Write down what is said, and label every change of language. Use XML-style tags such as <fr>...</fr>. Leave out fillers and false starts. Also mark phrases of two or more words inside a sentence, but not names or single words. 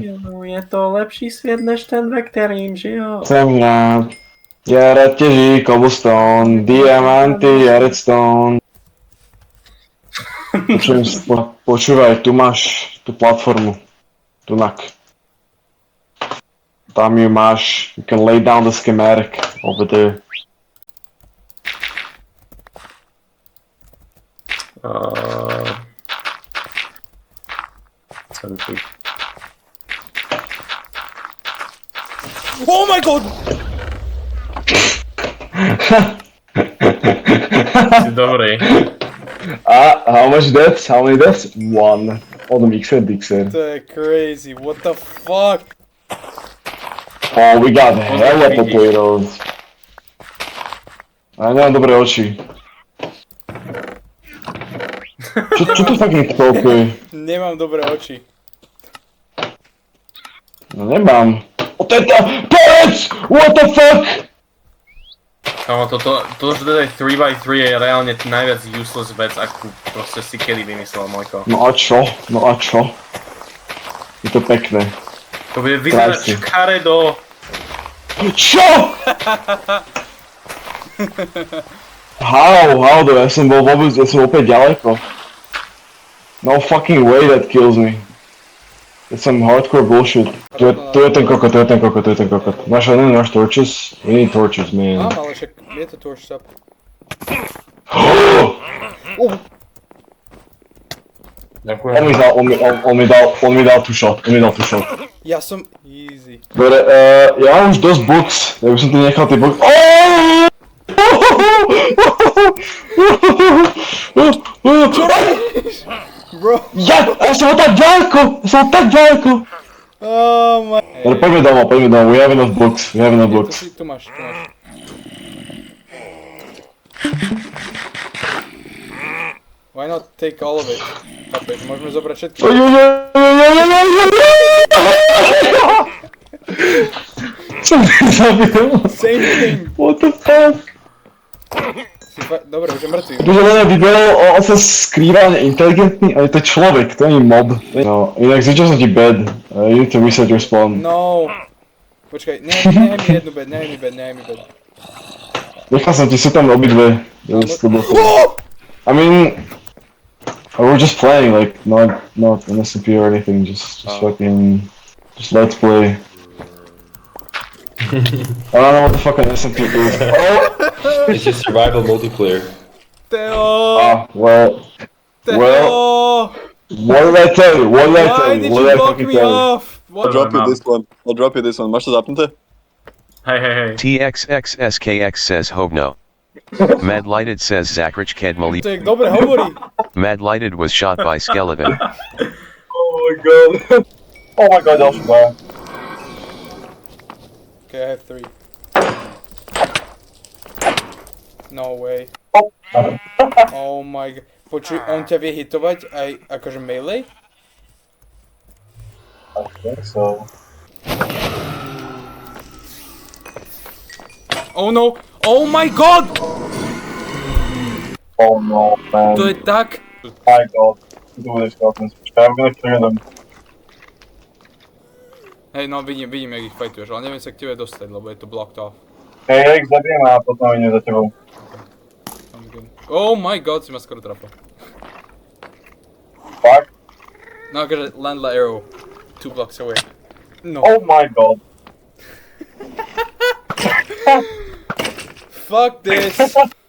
<sk>Je to lepší sviet než ten, ve ktorým žijou. Som rád. Ja rád teží cobblestone, diamanty a redstone. Počúvaj, tu máš tú platformu. Tunak. Tam ju máš,</sk> <en>you can lay down the schematic over there. Oh my god!</en> <sk>Si dobrý.</sk> <en>How much deaths? How many deaths? One. Oh, the mixer.</en> <sk>To je crazy,</sk> <en>what the fuck? Oh, we got hella potatoes.</en> <sk>A nemám dobré oči. Čo to fucking tolkuje? Nemám dobré oči. No nemám. O to je tá... Pec!</sk> <en>What the fuck?</en> <sk>Kámo, toto, že teda 3x3 je reálne najviac useless vec, akú proste si kedy vymyslel, Mojko. No a čo? Je to pekné. To bude vyzerať škaredo. Čo? How, ja som opäť ďaleko.</sk> <en>No fucking way that kills me. It's some hardcore bullshit.</en> <sk>Tu je ten kokot. Máš torches?</sk> <en>We need torches, man.</en> <sk>Mám, ale však je to</sk> <en>torch up.</en> <sk>Ďakujem. On mi dal tú shot. Ja som easy. Dobre, ja mám už dosť box, ja by som tu nechal tie box. Čo robíš? Bro. Ja som tak ďaleko!</sk> <en>Oh my...</en> <sk>Ale poďme domov,</sk> <en>we have enough books.</en> <sk>Tu máš.</sk> <en>Why not take all of it?</en> <sk>Chápeš, môžeme zobrať všetky. Som zabil.</sk> <en>Same thing. What the fuck?</en> <sk>Dobre, už je mŕtvý. Protože mňa vybral, on sa skrýva inteligentný, ale to je človek, to nie je mob. No, inak zničil som ti bed.</sk> <en>You need to reset your spawn. No.</en> <sk>Počkaj, nehaj mi jednu bed. Nechal som ti, sú tam obidve.</sk> <en>I mean... we're just playing, like, not an SMP or anything, just fucking... Just let's play. I don't know what the fuck an SMP is. It's just survival multiplayer. Teo! Well... What did I tell you? What did I fucking tell you? What? I'll drop you this one.</en> <sk>Máš to zapnuté? Hej.</sk> <en>TXXSKX says Hogno. Mad Lighted says Zachrich Ked Malik.</en> <sk>To jak dobre hovorí.</sk> <en>Mad Lighted was shot by skeleton. Oh my god. Oh my god,</en> <sk>ďalší dvaja.</sk> <en>Okay, I have 3. No way. Oh my god.</en> <sk>Počuj, on ťa vie hitovať aj akože melee?</sk> <en>I think so. Oh no! Oh my god! Oh no, man.</en> <sk>To je tak...</sk> <en>My god. Do this, Skeletons. I'm gonna clear them.</en> <sk>Hej, no vidím, jak ich fightuješ, ale neviem sa k tebe dostať, lebo je to</sk> <en>blocked off.</en> <sk>Hej, ja ich zabijem a potom idem za tebou.</sk> <en>Sounds good. Oh my god,</en> <sk>si ma skoro trafil.</sk> <en>Fuck.</en> <sk>No, akože landla</sk> <en>arrow 2 blocks away.</en> <sk>No.</sk> <en>Oh my god. Fuck this!</en>